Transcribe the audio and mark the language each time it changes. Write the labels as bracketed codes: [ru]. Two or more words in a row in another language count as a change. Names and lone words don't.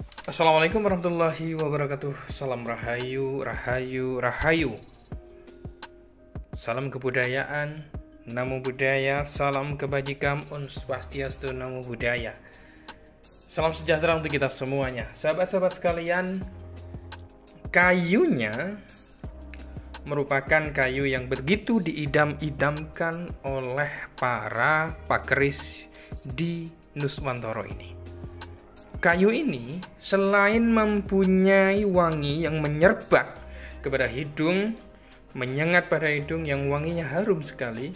[ar] السلام عليكم ورحمة الله وبركاته. [id] Salam rahayu, rahayu, rahayu. Salam kebudayaan, [pi] namo buddhaya, [id] salam kebajikan, Om Swastiastu, [pi] namo buddhaya. [id] Salam sejahtera untuk kita semuanya. Sahabat-sahabat sekalian, kayunya merupakan kayu yang begitu diidam-idamkan oleh para pakeris di Nuswantara ini. Kayu ini selain mempunyai wangi yang menyerbak kepada hidung, menyengat pada hidung yang wanginya harum sekali.